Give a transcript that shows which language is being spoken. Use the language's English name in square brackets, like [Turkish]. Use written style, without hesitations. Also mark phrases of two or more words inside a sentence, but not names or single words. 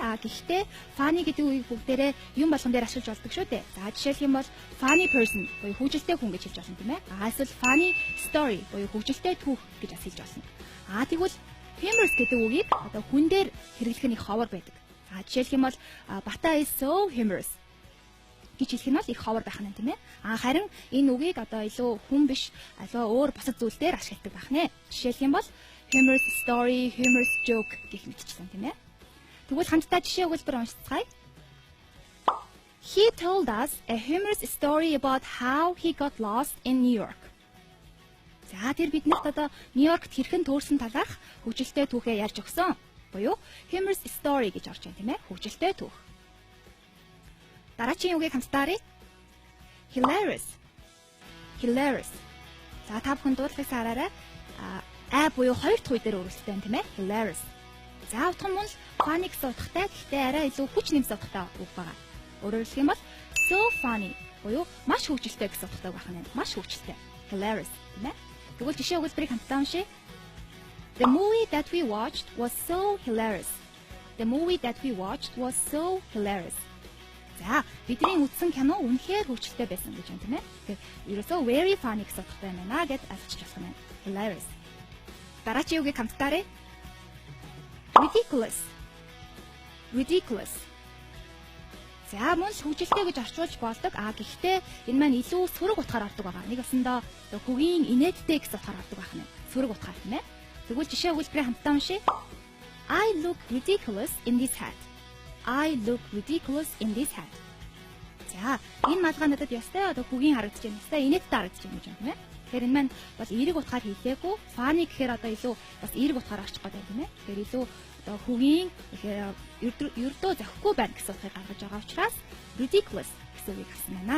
[Mongolian] Гэхдээ funny гэдэг үгийг бүгдээрээ юм болгон дээр ашиглаж болдог шүү дээ. За жишээлх юм бол [English] funny person [Mongolian] буюу хөвгөлтэй хүн гэж хэлж болно тийм ээ. Эсвэл [English] funny story [Mongolian] буюу хөвгөлтэй түүх гэж бас хэлж болно. Тэгвэл humorous гэдэг үгийг одоо хүн дээр хэрэглэх нь их ховор байдаг. За жишээлх юм бол Бата [English] is so humorous [Mongolian] гэж хэлэх нь бол их ховор байх нь тийм ээ. Харин энэ үгийг одоо илүү хүн биш өөр бусад зүйл дээр ашигладаг байх нэ. Жишээлх юм бол [English] humorous story, humorous joke [Mongolian] гэх мэтчлэн тийм ээ. Тэгвэл хамтдаа жишээ өгүүлбэр уншицгаая. [English] He told us a humorous story about how he got lost in New York. [Mongolian] За тэр биднэрт одоо Нью-Йоркт хэрхэн төөрсөн талаарх хөгжилтэй түүхээ ярьж өгсөн. Буюу [English] humorous story [Mongolian] гэж орж байна тийм ээ. Хөгжилтэй түүх. Дараагийн үгийг хамтдаа харъя. [English] Hilarious. Hilarious. [Mongolian] За та бүхэн дуудлагыг хараарай. Буюу хоёр дахь үе дээр өргөлттэй байна тийм ээ. [English] Hilarious. [Mongolian] За утга нь funny гэсэн утгатай гэхдээ арай илүү хүч нэмсэн утгатай үг байгаа. Өөрөөр хэлэх юм бол [English] so funny [Mongolian] буюу маш хөгжилтэй гэсэн утгатай байх нь. Маш хөгжилтэй. Hilarious тийм ээ. Тэгвэл жишээ өгүүлбэрийг хамтдаа уншъя. [English] The movie that we watched was so hilarious. The movie that we watched was so hilarious. [Mongolian] За бидний үзсэн кино үнэхээр хөгжилтэй байсан гэж байна тийм ээ. Тэгэхээр ерөөсөө [English] very funny [Mongolian] гэсэн утгатай байна гэд ойлгочих болох юм. Hilarious. Дараагийн үгийг хамтдаа харъя. [English] Ridiculous. Ridiculous. [Mongolian] За мөн хөгжилтэй гэж орчуулж болдог. Гэхдээ энэ маань илүү сөрөг утгаар ордог байгаа. Нэг басандаа хөгийн инээдтэй гэсэн утгаар ордог байх нь. Сөрөг утгаар тийм ээ. Тэгвэл жишээ өгүүлбэрээ хамтдаа уншъя. [English] I look ridiculous in this hat. I look ridiculous in this hat. [Mongolian] За энэ малгай надад ястай хөгийн харагдаж байна. Ястай инээдтэй харагдаж байна гэж байна тийм ээ. Тэгэхээр энэ маань бол эерэг утгаар хийлээгүй. Funny гэхээр илүү бас эерэг утгаар орчих гээд байна тийм ээ. Тэгэхээр илүү хөгийн ердөө зохихгүй байна гэсэн утгыг гаргаж байгаа учраас ridiculous гэсэн үгийг авсан байна.